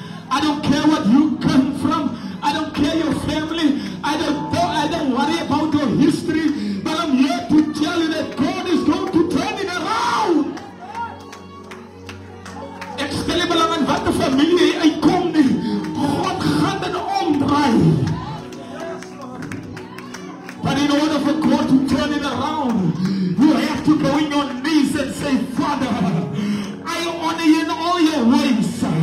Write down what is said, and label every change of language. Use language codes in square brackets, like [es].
[en] I don't care what you come from. I don't care your family. I don't worry about your history. But I'm here to tell you that God is going to turn it around. [af] Ek stel nie belang in wat 'n familie uitkom nie. God gaan dit omdraai. [en] But in order for God to turn it around, you have to go in your knees and say, Father, I honor you in all your ways.